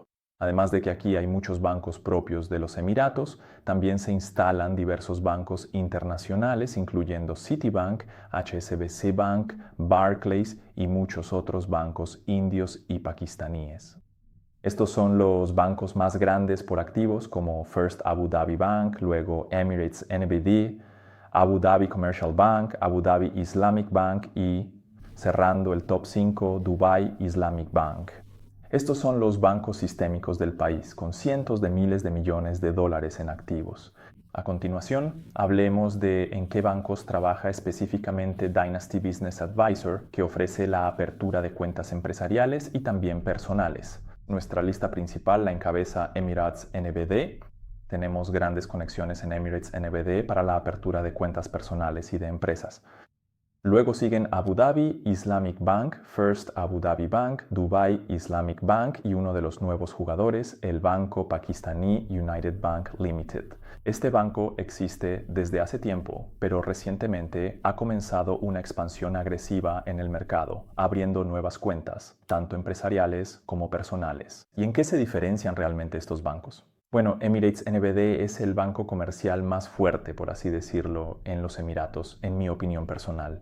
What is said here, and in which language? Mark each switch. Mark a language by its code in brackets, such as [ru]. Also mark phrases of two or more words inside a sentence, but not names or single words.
[es] Además de que aquí hay muchos bancos propios de los Emiratos, también se instalan diversos bancos internacionales, incluyendo Citibank, HSBC Bank, Barclays y muchos otros bancos indios y pakistaníes. Estos son los bancos más grandes por activos, como First Abu Dhabi Bank, luego Emirates NBD, Abu Dhabi Commercial Bank, Abu Dhabi Islamic Bank y, cerrando el top 5, Dubai Islamic Bank. Estos son los bancos sistémicos del país, con cientos de miles de millones de dólares en activos. A continuación, hablemos de en qué bancos trabaja específicamente Dynasty Business Advisor, que ofrece la apertura de cuentas empresariales y también personales. Nuestra lista principal la encabeza Emirates NBD. Tenemos grandes conexiones en Emirates NBD para la apertura de cuentas personales y de empresas. Luego siguen Abu Dhabi Islamic Bank, First Abu Dhabi Bank, Dubai Islamic Bank y uno de los nuevos jugadores, el Banco Pakistaní United Bank Limited. Este banco existe desde hace tiempo, pero recientemente ha comenzado una expansión agresiva en el mercado, abriendo nuevas cuentas, tanto empresariales como personales. ¿Y en qué se diferencian realmente estos bancos? Bueno, Emirates NBD es el banco comercial más fuerte, por así decirlo, en los Emiratos, en mi opinión personal.